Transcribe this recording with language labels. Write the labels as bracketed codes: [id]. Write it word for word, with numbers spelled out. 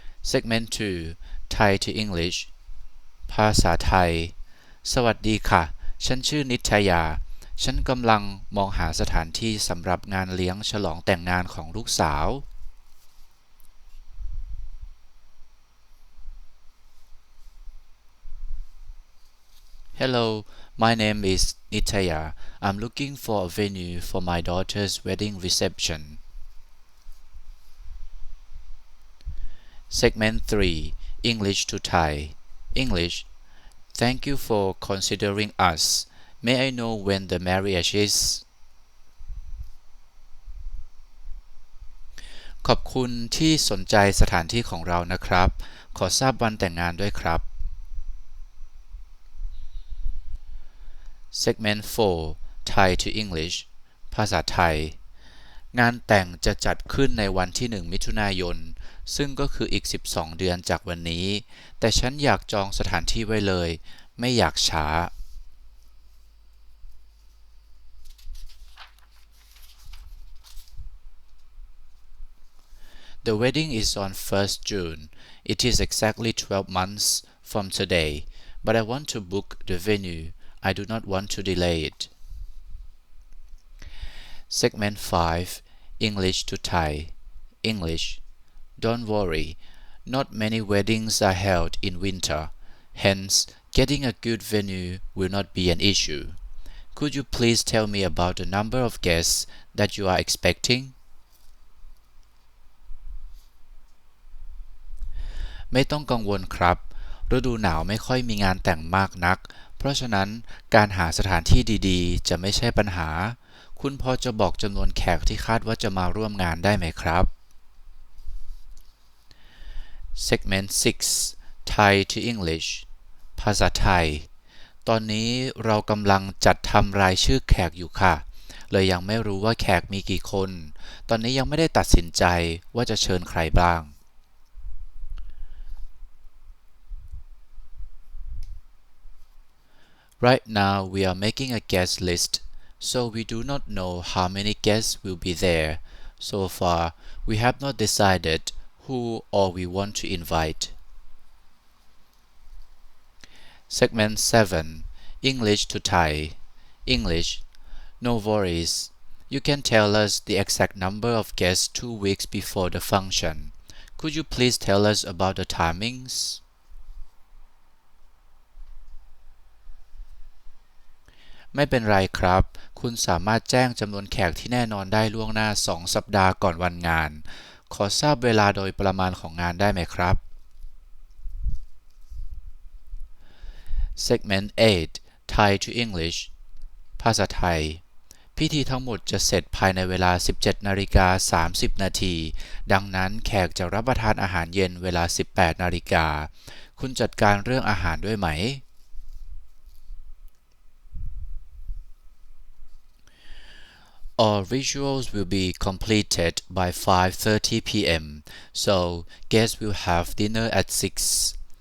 [th] Segment สอง [en] Thai to English [th] ภาษาไทย สวัสดีค่ะ ฉันชื่อนิชยา ฉันกำลังมองหาสถานที่สำหรับงานเลี้ยงฉลองแต่งงานของลูกสาว [en] Hello, my name is Nitya. [th] I'm looking for a venue for my daughter's wedding reception. [en] Segment three English to Thai. English. Thank you for considering us. May I know when the marriage is? [th] ขอบคุณที่สนใจสถานที่ของเรานะครับ ขอทราบวันแต่งงานด้วยครับ Segment four [en] Thai to English [th] ภาษาไทย งานแต่งจะจัดขึ้นในวันที่ หนึ่ง มิถุนายน ซึ่งก็คืออีก สิบสอง เดือนจากวันนี้ แต่ฉันอยากจองสถานที่ไว้เลย ไม่อยากช้า [en] The wedding is on first June. It is exactly twelve months from today, but I want to book the venue. I do not want to delay it. Segment five English to Thai. English. Don't worry. Not many weddings are held in winter. Hence, getting a good venue will not be an issue. Could you please tell me about the number of guests that you are expecting? [th] ไม่ต้องกังวลครับ ฤดูหนาวไม่ค่อยมีงานแต่งมากนัก เพราะฉะนั้นการหาสถานที่ดีๆ จะไม่ใช่ปัญหา คุณพอจะบอกจำนวนแขกที่คาดว่าจะมาร่วมงานได้ไหมครับ Segment หก [en] Thai to English [th] ภาษาไทย ตอนนี้เรากำลังจัดทำรายชื่อแขกอยู่ค่ะ เลยยังไม่รู้ว่าแขกมีกี่คน ตอนนี้ยังไม่ได้ตัดสินใจว่าจะเชิญใครบ้าง [en] Right now, we are making a guest list, so we do not know how many guests will be there. So far, we have not decided who or we want to invite. Segment seven English to Thai. English. No worries. You can tell us the exact number of guests two weeks before the function. Could you please tell us about the timings? [th] ไม่เป็นไรครับ คุณสามารถแจ้งจำนวนแขกที่แน่นอนได้ล่วงหน้า สอง สัปดาห์ก่อนวันงาน ขอทราบเวลาโดยประมาณของงานได้ไหมครับ Segment แปด [en] Thai to English [th] ภาษาไทย พิธีทั้งหมดจะเสร็จภายในเวลา สิบเจ็ด นาฬิกา สามสิบ นาที ดังนั้นแขกจะรับประทานอาหารเย็นเวลา สิบแปด นาฬิกา คุณจัดการเรื่องอาหารด้วยไหม [en] All rituals will be completed by five thirty p m, so guests will have dinner at six.